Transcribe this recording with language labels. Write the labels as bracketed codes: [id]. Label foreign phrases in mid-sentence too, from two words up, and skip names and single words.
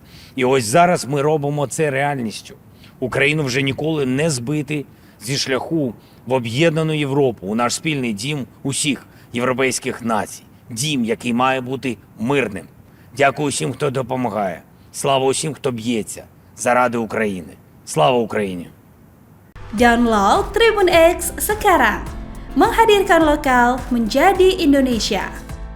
[uk] І ось зараз ми робимо це реальністю. Україну вже ніколи не збити зі шляху в об'єднану Європу, у наш спільний дім усіх європейських націй. Дім, який має бути мирним. Дякую усім, хто допомагає. Слава усім, хто б'ється заради України. Слава Україні! [id] Download Tribun X sekarang, menghadirkan lokal menjadi Indonesia.